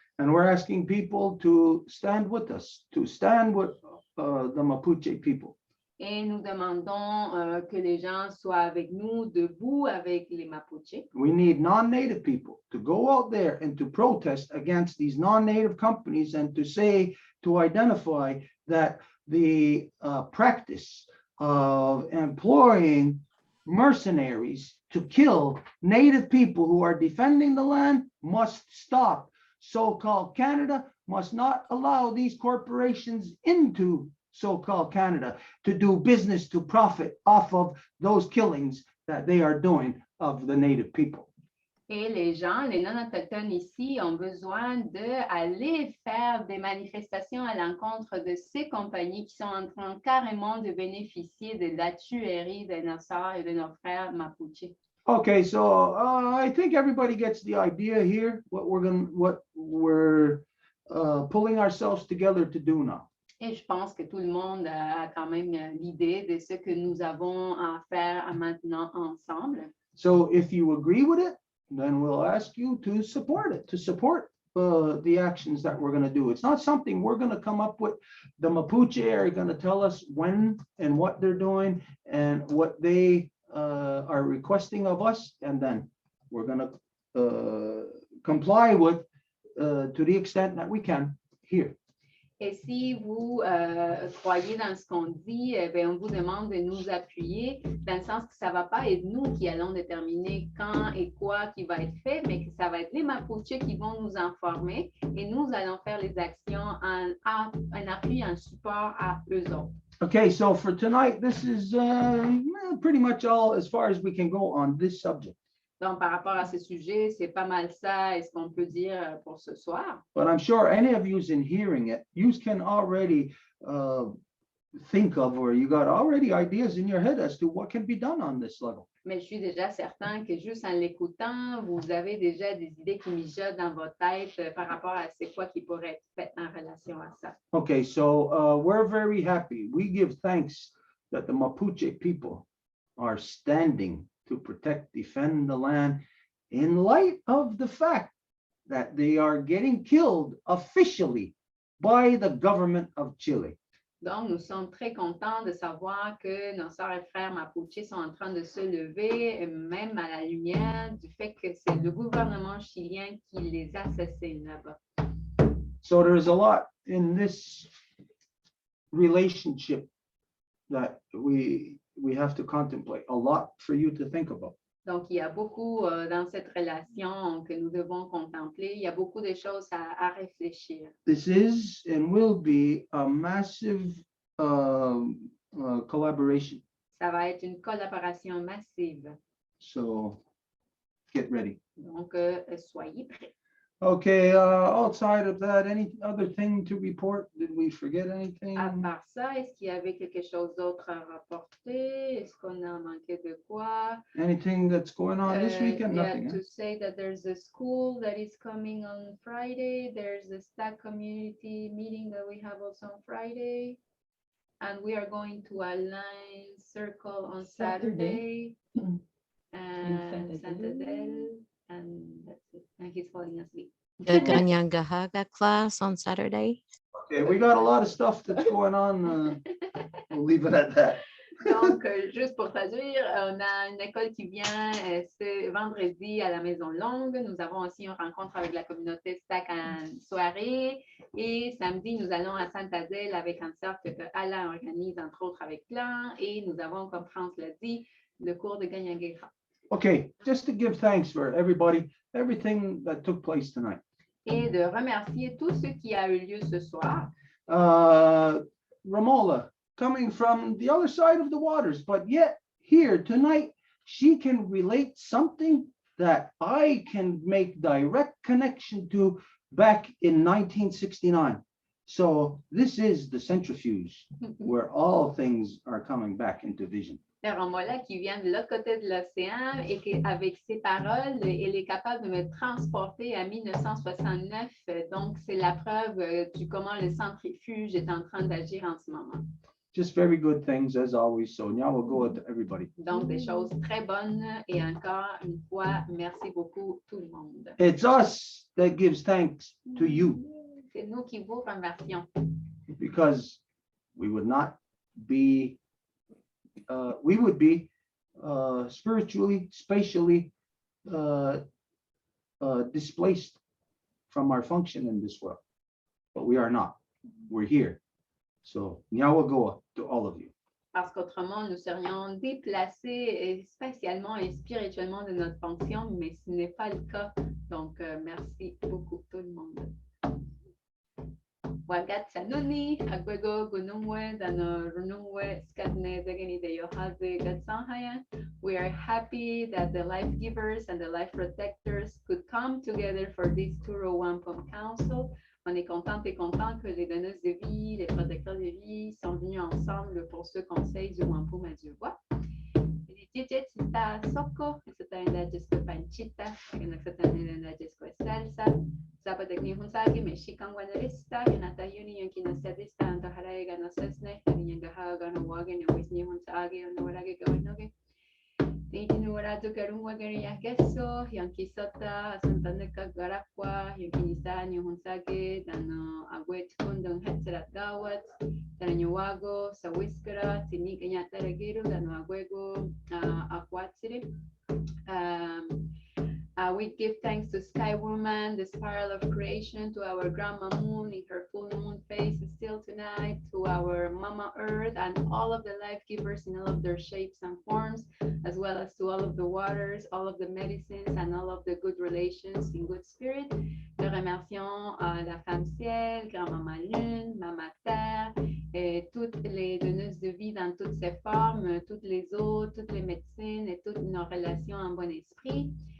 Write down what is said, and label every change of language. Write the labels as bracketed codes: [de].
[en] And we're asking people to stand with us, to stand with the Mapuche people. [fr] Et nous demandons que les gens soient avec nous, debout avec les Mapuche. [en] We need non-native people to go out there and to protest against these non-native companies and to say, to identify that the practice of employing mercenaries to kill native people who are defending the land must stop. So-called Canada must not allow these corporations into so-called Canada to do business to profit off of those killings that they are doing of the native people. [fr] Et les gens, les non-autochtones ici, ont besoin d'aller faire des manifestations à l'encontre de ces compagnies qui sont en train carrément de bénéficier de la tuerie de nos sœurs et de nos frères Mapuche. [en] Okay, so I think everybody gets the idea here, what we're pulling ourselves together to do now. [fr] Et je pense que tout le monde a quand même l'idée de ce que nous avons à faire maintenant ensemble. [en] So if you agree with it, then we'll ask you to support it, to support the actions that we're going to do. It's not something we're going to come up with. The Mapuche are going to tell us when and what they're doing and what they are requesting of us, and then we're going to comply with to the extent that we can here. [fr] Et si vous croyez dans ce qu'on dit, on vous demande de nous appuyer, dans le sens que ça ne va pas être nous qui allons déterminer quand et quoi qui va être fait, mais que ça va être les Mapuche qui vont nous informer et nous allons faire les actions en appui, en support à eux autres. [en] Okay, so for tonight, this is pretty much all as far as we can go on this subject. [fr] Donc, par rapport à ce sujet, c'est pas mal ça, est-ce qu'on peut dire pour ce soir. [en] But I'm sure any of you in hearing it, you can already think of, or you got already ideas in your head as to what can be done on this level. [fr] Mais je suis déjà certain que juste en l'écoutant, vous avez déjà des idées qui mijotent dans votre tête par rapport à c'est quoi qui pourrait être fait en relation à ça. [en] Okay, so we're very happy. We give thanks that the Mapuche people are standing to protect, defend the land in light of the fact that they are getting killed officially by the government of Chile. [fr] Donc, nous sommes très contents de savoir que nos sœurs et frères Mapuche sont en train de se lever, même à la lumière du fait que c'est le gouvernement chilien qui les assassine là-bas. [en] So there's a lot in this relationship that we have to contemplate, a lot for you to think about. [fr] Donc, il y a beaucoup dans cette relation que nous devons contempler. Il y a beaucoup de choses à réfléchir. [en] This is and will be a massive collaboration. [fr] Ça va être une collaboration massive. [en] So get ready. [fr] Donc, soyez prêts. [en] Okay, outside of that, any other thing to report? Did we forget anything? [fr] À part ça, est-ce qu'il y avait quelque chose d'autre à rapporter? Est-ce qu'on a manqué de quoi? [en] Anything that's going on this weekend? Yeah, Nothing. to say that there's a school that is coming on Friday. There's a stack community meeting that we have also on Friday. And we are going to a line circle on Saturday. And Santadel. And that's it. And he's falling asleep. The Ganyangahaga class on Saturday. Okay, we got a lot of stuff that's going on. We'll leave it at that. [fr] Donc, juste pour traduire, on a une école qui vient ce vendredi à la Maison Longue. Nous avons aussi une rencontre avec la communauté STAC en soirée. Et samedi, nous allons à Sainte-Adèle avec un cercle que Alain organise, entre autres avec Plan. Et nous avons, comme France l'a dit, le cours de Ganyangahaga. [en] Okay, just to give thanks for everybody, everything that took place tonight. [fr] Et de remercier tout ce qui a eu lieu ce soir. [en] Romola, coming from the other side of the waters, but yet here tonight, she can relate something that I can make direct connection to back in 1969. So this is the centrifuge where all things are coming back into vision. [fr] Le Romola qui vient de l'autre côté de l'océan et qu'avec ses paroles, il est capable de me transporter à 1969. Donc, c'est la preuve du comment le centrifuge est en train d'agir en ce moment. [en] Just very good things as always. So now we'll go to everybody. [fr] Donc, des choses très bonnes et encore une fois, merci beaucoup tout le monde. [en] It's us that gives thanks to you [fr] C'est nous qui vous remercions [en] because we would not be, we would be spiritually, spatially displaced from our function in this world, but we are not. We're here. So Nyawagoa to all of you. [fr] parce qu'autrement, nous serions déplacés spatialement et spirituellement de notre fonction, mais ce n'est pas le cas. Donc, merci beaucoup tout le monde. Wagat Sanuni, Agwego, Gunumwe, Dano Runumwe, Skatne, Degani de Yohaze, Gatsanhayan. [en] We are happy that the life givers and the life protectors could come together for this Turo Wampum Council. [fr] On est content et content que les donneuses de vie, les protecteurs de vie sont venus ensemble pour ce conseil du Wampum à Voies. Tita Soko, Satana Disco Panchita, Satana Disco Salsa, Zapatekni Hunsaki, Mexican Guanarista, Yanata Uni, Yankina Sadista, and the Harega Nasesne, and Yangahaga, and Wagon, and Wisni Hunsagi, and Norage Gawinoge. Tintinura to Karumwagari Yakeso, Yanki Sota, Santaneka Garaqua, Yankinisa, Hunsake, Dano Agwet Kundun Hetzerat Gawat, Tanyawago, Sawiskara, Tinik Yataragiru, Dano Aguego, Aquatsiri. [en] We give thanks to Sky Woman, the spiral of creation, to our Grandma Moon in her full moon phase still tonight, to our Mama Earth and all of the life givers in all of their shapes and forms, as well as to all of the waters, all of the medicines, and all of the good relations in good spirit. [fr] Nous remercions la Femme Ciel, Grand-Maman Lune, Maman Terre, et toutes les donneuses de vie dans toutes ses formes, toutes les eaux, toutes les médecines et toutes nos relations en bon esprit.